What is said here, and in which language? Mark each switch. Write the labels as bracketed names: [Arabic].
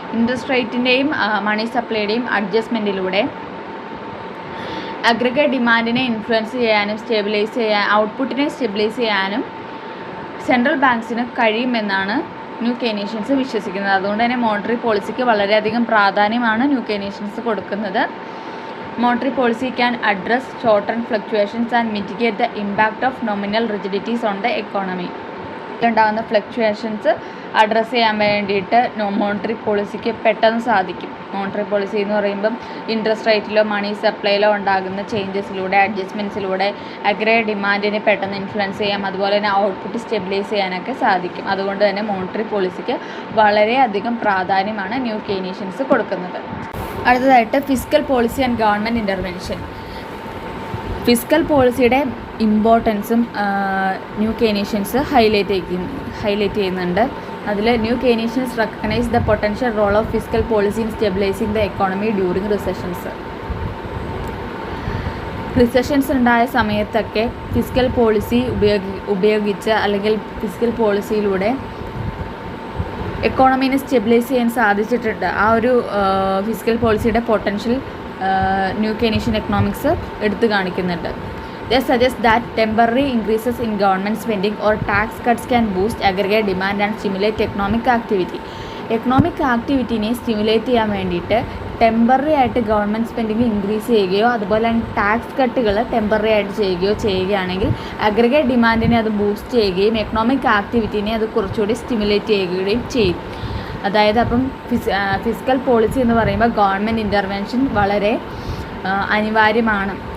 [Malayalam] Interest റേറ്റിൻ്റെയും മണി സപ്ലൈയുടെയും അഡ്ജസ്റ്റ്മെൻറ്റിലൂടെ aggregate ഡിമാൻഡിനെ influence ചെയ്യാനും ഔട്ട്പുട്ടിനെ stabilise ചെയ്യാനും സെൻട്രൽ ബാങ്ക്സിന് കഴിയുമെന്നാണ് ന്യൂ കെയ്നീഷ്യൻസ് വിശ്വസിക്കുന്നത്. അതുകൊണ്ട് തന്നെ മോണിറ്ററി പോളിസിക്ക് വളരെയധികം പ്രാധാന്യമാണ് ന്യൂ കെയ്നീഷ്യൻസ് കൊടുക്കുന്നത്. [English] Monetary policy can address short-term fluctuations and mitigate the impact of nominal rigidities on the economy. [Malayalam] ഉണ്ടാകുന്ന ഫ്ലക്ച്വേഷൻസ് അഡ്രസ്സ് ചെയ്യാൻ വേണ്ടിയിട്ട് മോണിറ്ററി പോളിസിക്ക് പെട്ടെന്ന് സാധിക്കും. മോണിറ്ററി പോളിസി എന്ന് പറയുമ്പം ഇൻട്രസ്റ്റ് റേറ്റിലോ മണി സപ്ലൈയിലോ ഉണ്ടാകുന്ന ചേഞ്ചസിലൂടെ അഡ്ജസ്റ്റ്മെൻറ്റ്സിലൂടെ അഗ്രഗേറ്റ് ഡിമാൻഡിനെ പെട്ടെന്ന് ഇൻഫ്ലുവൻസ് ചെയ്യാം. അതുപോലെ തന്നെ ഔട്ട്പുട്ട് സ്റ്റെബിലൈസ് ചെയ്യാനൊക്കെ സാധിക്കും. അതുകൊണ്ട് തന്നെ മോണിറ്ററി പോളിസിക്ക് വളരെയധികം പ്രാധാന്യമാണ് ന്യൂ കെയ്നീഷ്യൻസ് കൊടുക്കുന്നത്. അടുത്തതായിട്ട് fiscal policy and government intervention. Fiscal പോളിസിയുടെ ഇമ്പോർട്ടൻസും ന്യൂ കെയ്നീഷ്യൻസ് ഹൈലൈറ്റ് ചെയ്യുന്നുണ്ട്. അതിൽ new കെയ്നീഷ്യൻസ് [English] recognise the potential role of fiscal policy in stabilising the economy during recessions [Malayalam] ഉണ്ടായ സമയത്തൊക്കെ ഫിസ്ക്കൽ പോളിസി ഉപയോഗിച്ച് അല്ലെങ്കിൽ ഫിസ്ക്കൽ പോളിസിയിലൂടെ എക്കോണമീനെ സ്റ്റെബിലൈസ് ചെയ്യാൻ സാധിച്ചിട്ടുണ്ട്. ആ ഒരു ഫിസ്ക്കൽ പോളിസിയുടെ പൊട്ടൻഷ്യൽ ന്യൂ കെയ്നീഷ്യൻ എക്കണോമിക്സ് എടുത്തു കാണിക്കുന്നുണ്ട്. [English] They suggest that temporary increases in government spending or tax cuts can boost aggregate demand and stimulate economic activity. [Malayalam] Economic ആക്ടിവിറ്റിനെ stimulate ചെയ്യാൻ വേണ്ടിയിട്ട് ടെമ്പററി ആയിട്ട് ഗവൺമെൻറ് സ്പെൻഡിങ് ഇൻക്രീസ് ചെയ്യുകയോ അതുപോലെ തന്നെ ടാക്സ് കട്ടുകൾ ടെമ്പററി ആയിട്ട് ചെയ്യുകയാണെങ്കിൽ അഗ്രിഗേറ്റ് ഡിമാൻഡിനെ അത് ബൂസ്റ്റ് ചെയ്യുകയും എക്കണോമിക് ആക്ടിവിറ്റിനെ അത് കുറച്ചുകൂടി സ്റ്റിമുലേറ്റ് ചെയ്യുകയും ചെയ്യും. അതായത് അപ്പം ഫിസ്ക്കൽ പോളിസി എന്ന് പറയുമ്പോൾ ഗവൺമെൻറ് ഇൻ്റർവെൻഷൻ വളരെ അനിവാര്യമാണ്.